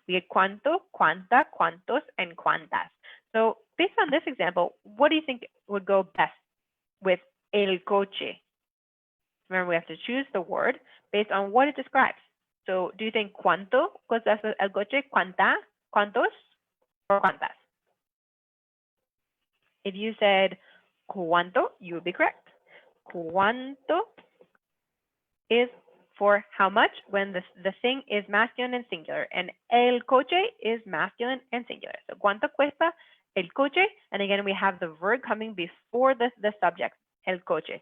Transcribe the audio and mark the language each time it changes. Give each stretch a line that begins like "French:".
English: We had cuánto, cuánta, cuántos, and cuántas. So based on this example, what do you think would go best with el coche? Remember, we have to choose the word based on what it describes. So do you think cuánto goes best with el coche, cuánta, cuántos, or cuántas? If you said cuánto, you would be correct. Cuánto is for how much when the thing is masculine and singular, and el coche is masculine and singular. So
Spanish: cuánto cuesta el coche,
English: and again we have the verb coming before the subject, el coche.